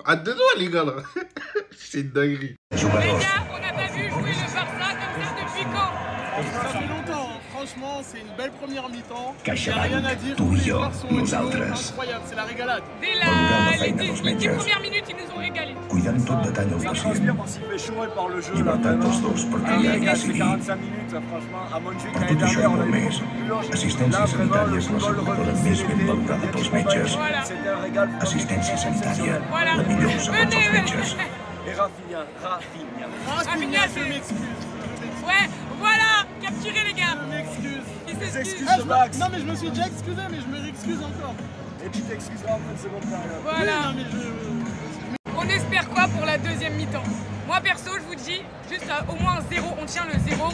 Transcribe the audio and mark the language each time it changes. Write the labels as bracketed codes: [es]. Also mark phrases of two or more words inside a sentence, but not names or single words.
[fr] À deux doigts, les gars, là. C'est une dinguerie. Les gars, on n'a pas vu jouer le Barça comme ça depuis quand? Ça fait longtemps, hein. Franchement, c'est une belle première mi-temps. Il n'y a rien à dire, tous les joueurs sont au niveau incroyable, c'est la régalade. Dès les 10 premières minutes, ils nous ont régalé. [ca] Cuidant tot detall al [fr] Ça [ca] possible. [fr] transpire parce qu'il fait chaud et par le jeu. [ca] I [fr] Là, [ca] va tant [fr] vraiment. [ca] tots dos per [fr] Ah, [ca] triar [fr] les [ca] i [fr] gars, c'est [ca] decidir. [fr] 45 minutes, franchement. À Montjuïc, [ca] Per [fr] l'année [ca] tot això i [fr] dernière, on [ca] molt [fr] avait [ca] més, [fr] beaucoup plus large. Là, [ca] assistència [fr] vraiment, [ca] sanitària [fr] le [ca] és la [fr] football [ca] asseguradora [fr] revit, [ca] més [fr] c'est [ca] ben [fr] l'été, [ca] valorada [fr] il y a [ca] pels [fr] du [ca] metges. [fr] Voilà. C'était un régal. [ca] Assistència sanitària, [fr] Voilà. [ca] la millor segons els metges. [fr] Et Rafinha. Rafinha, Je m'excuse. Ouais, voilà, capturez les gars. Je m'excuse. Ils s'excusent. Ah, non, mais je me suis déjà excusé, mais je me réexcuse encore. Et tu t'excuseras en fin de seconde période. Voilà. Oui, non, mais On espère quoi pour la deuxième mi-temps? Moi perso, je vous dis, juste au moins un 0, on tient le 0.